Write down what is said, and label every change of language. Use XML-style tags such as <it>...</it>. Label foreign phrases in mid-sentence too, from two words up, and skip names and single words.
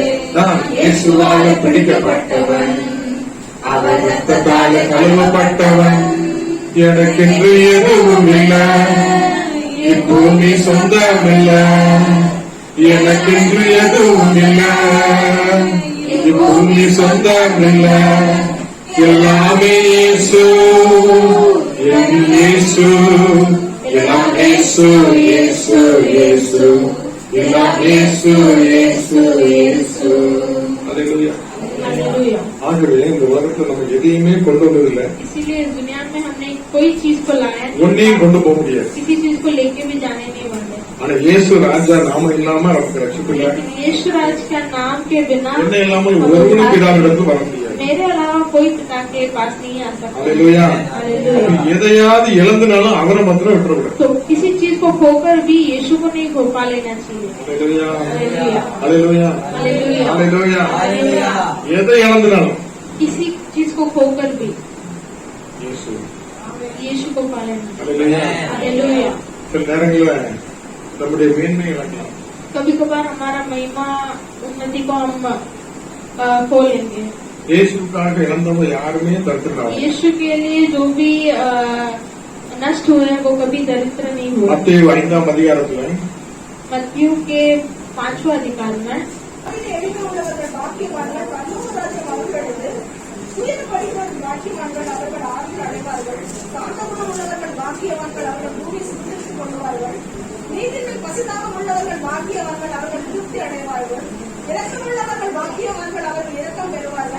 <ta>நான் இயேசுவால பிடிக்கப்பட்டவன், அவர் ரத்தத்தால கழுவப்பட்டவன், எனக்கென்று எதுவும் இல்லை, இப்பூமி சொந்தமில்ல, எனக்கென்று எதுவும் இல்லை, இப்பூமி சொந்தமில்ல, எல்லாமே இயேசு, என் இயேசு, எல்லாம் இயேசு, இயேசு, இயேசு, எல்லாம் இயேசு, இயேசு, இயேசு. அல்லேலூயா.</ta> <hi>हालेलुया.</hi> <ta>ஆகவே இந்த உலகத்துல நம்ம எதையுமே கொண்டு வந்ததில்லை,</ta> <hi>इसीलिए इस दुनिया में हमने कोई चीज को लाया नहीं,</hi> <ta>ஒன்னையும் கொண்டு போக முடியாது.</ta> <hi>किसी चीज को लेके भी जाने नहीं वाले.</hi> <ta>ஆனா இயேசு ராஜா நாம இல்லாம நமக்கு ரட்சிப்பில்லை.</ta> <hi>लेकिन यीशु राज का नाम के बिना</hi> <ta>என்ன இல்லாமல் ஒருவனும் பிதாவிடத்து வர முடியாது.</ta> <hi>मेरे अलावा कोई पिता के पास नहीं आ सकता.</hi> <ta>அல்லேலூயா.</ta> <hi>हालेलुया.</hi> <ta>எதையாவது இழந்துனாலும் அவரை மாத்திரம் விட்டுறக்கூடாது.</ta> <hi>तो किसी चीज को खोकर भी यीशु को नहीं खो पा लेना चाहिए.</hi> <ta>அல்லேலூயா.</ta> <hi>हालेलुया.</hi> <ta>அல்லேலூயா.</ta> <hi>हालेलुया.</hi> <ta>அல்லேலூயா.</ta> <hi>हालेलुया.</hi> <ta>எதை இழந்துனாலும்</ta> <hi>किसी चीज को खोकर भी</hi> <ta>இயேசு.</ta> <hi>यीशु को पा लेना.</hi> <ta>அல்லேலூயா.</ta> <hi>हालेलुया.</hi> <ta>சில நேரங்களில் நம்முடைய மேன்மை இழக்கலாம்.</ta> <hi>कभी कभार हमारा महिमा उन्नति को हम खो लेंगे.</hi> <ta>இயேசுக்காக இழந்தவங்க யாருமே தடுத்துட்டாங்க.</ta> <hi>यीशु के लिए जो भी नष्ट हुए वो कभी दरिद्र नहीं हुए.</hi> <ta>மத்தேயு 5ஆம் அதிகாரத்துல</ta> <hi>मत्ती के 5वां अधिकार में</hi> <ta>நீதியில் பசிதாகம் உள்ளவர்கள் பாக்கியவான்கள், அவர்கள் திருப்தி அடைவார்கள். இரக்கமுள்ளவர்கள் பாக்கியவான்கள், அவர்கள் இரக்கம் பெறுவார்கள்.</ta>